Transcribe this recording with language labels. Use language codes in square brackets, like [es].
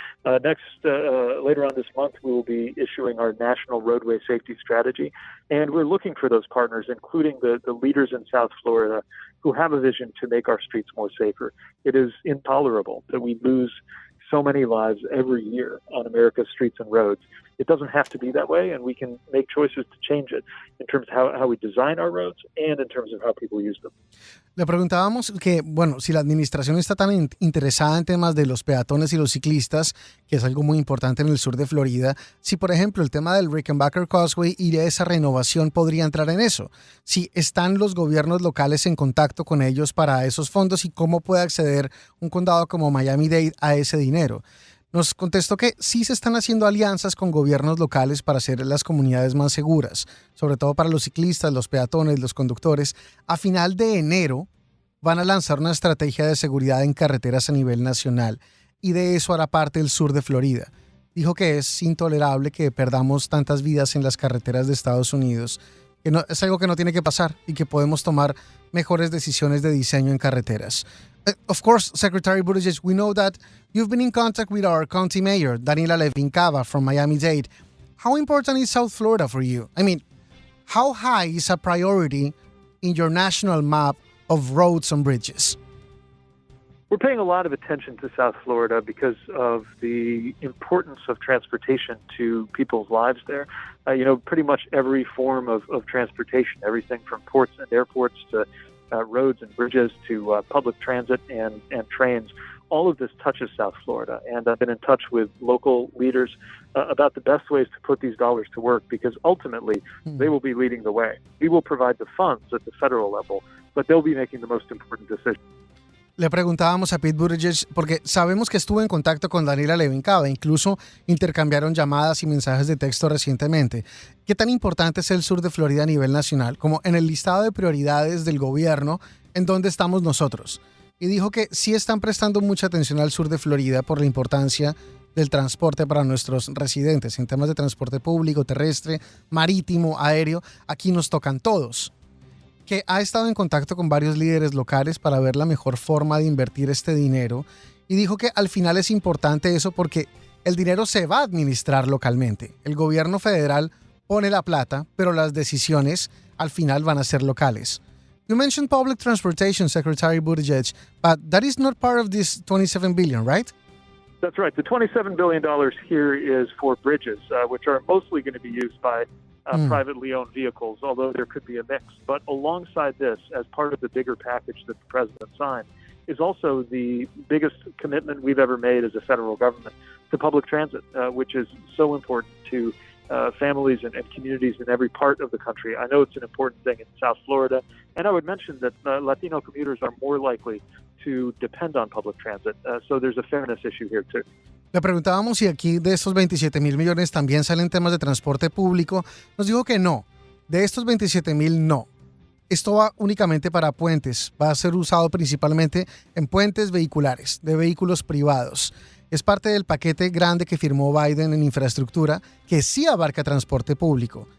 [en] Later on this month, we will be issuing our national roadway safety strategy, and we're looking for those partners, including the leaders in South Florida who have a vision to make our streets more safer. It is intolerable that we lose so many lives every year on America's streets and roads. It doesn't have to be that way, and we can make choices to change it in terms of how we design our roads and in terms of how people use them. [es] Le preguntábamos que, bueno, si la administración está tan interesada en temas de los peatones y los ciclistas, que es algo muy importante en el sur de Florida, si, por ejemplo, el tema del Rickenbacker Causeway y de esa renovación podría entrar en eso. Si están los gobiernos locales en contacto con ellos para esos fondos y cómo puede acceder un condado como Miami-Dade a ese dinero. Nos contestó que sí se están haciendo alianzas con gobiernos locales para hacer las comunidades más seguras, sobre todo para los ciclistas, los peatones, los conductores. A final de enero van a lanzar una estrategia de seguridad en carreteras a nivel nacional y de eso hará parte el sur de Florida. Dijo que es intolerable que perdamos tantas vidas en las carreteras de Estados Unidos, que no, es algo que no tiene que pasar y que podemos tomar mejores decisiones de diseño en carreteras. [en] Of course, Secretary Buttigieg, we know that you've been in contact with our county mayor, Daniela Levin Cava from Miami-Dade. How important is South Florida for you? I mean, how high is a priority in your national map of roads and bridges? We're paying a lot of attention to South Florida because of the importance of transportation to people's lives there. Pretty much every form of transportation, everything from ports and airports to roads and bridges to public transit and trains. All of this touches South Florida, and I've been in touch with local leaders about the best ways to put these dollars to work because ultimately they will be leading the way. We will provide the funds at the federal level, but they'll be making the most important decisions. [es] Le preguntábamos a Pete Buttigieg porque sabemos que estuvo en contacto con Daniela Levin Cava, incluso intercambiaron llamadas y mensajes de texto recientemente. ¿Qué tan importante es el sur de Florida a nivel nacional? Como en el listado de prioridades del gobierno, ¿en dónde estamos nosotros? Y dijo que sí están prestando mucha atención al sur de Florida por la importancia del transporte para nuestros residentes. En temas de transporte público, terrestre, marítimo, aéreo, aquí nos tocan todos. Que ha estado en contacto con varios líderes locales para ver la mejor forma de invertir este dinero y dijo que al final es importante eso porque el dinero se va a administrar localmente. El gobierno federal pone la plata, pero las decisiones al final van a ser locales. [en] You mentioned public transportation, Secretary Buttigieg, but that is not part of this $27 billion, right? That's right. The $27 billion here is for bridges, which are mostly going to be used by privately owned vehicles, although there could be a mix. But alongside this, as part of the bigger package that the president signed, is also the biggest commitment we've ever made as a federal government to public transit, which is so important to families and communities in every part of the country. I know it's an important thing in South Florida, and I would mention that Latino commuters are more likely to depend on public transit, so there's a fairness issue here too. [es] Le preguntábamos si aquí de estos 27,000 millones también salen temas de transporte público. Nos dijo que no. De estos 27,000, no. Esto va únicamente para puentes. Va a ser usado principalmente en puentes vehiculares, de vehículos privados. Es parte del paquete grande que firmó Biden en infraestructura, que sí abarca transporte público.